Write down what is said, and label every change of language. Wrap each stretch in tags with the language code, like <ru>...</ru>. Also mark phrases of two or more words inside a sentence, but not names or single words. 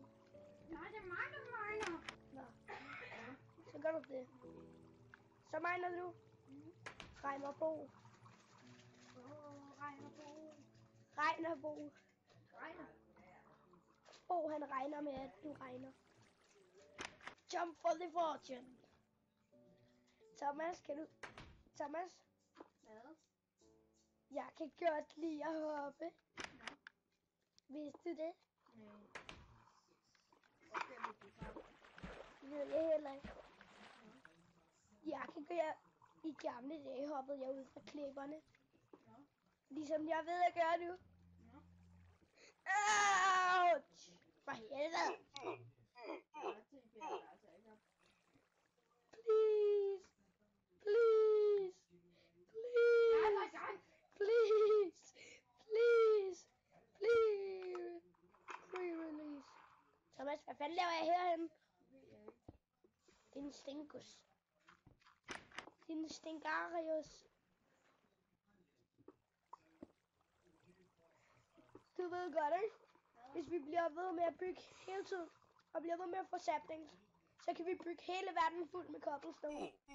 <da>Nej, det er mig, der miner. Nå. Så gør du det. Så miner du. Reimerbo. Regnerbo. Bo, han regner med, at du regner.</da> <en>Jump for the fortune.</en> <da>Thomas, kan du... Thomas? Hvad? Jeg kan godt lide at hoppe. Nå. Vidste du det? Nej. Det ved jeg heller ikke. Jeg kan gøre, i gamle dage hoppede jeg ud fra klipperne. Ligesom jeg ved at gøre nu. Ouch! For helvede!</da> <en>Please! Please! Please! Please! Please! Free release.</en> <da>Thomas, hvad fanden laver jeg herhen? Din stinkus. Din stinkarius. Du ved godt, ikke? Hvis vi bliver ved med at bygge hele tiden, og bliver ved med at få saplings, så kan vi bygge hele verden fuld med cobblestone.</da>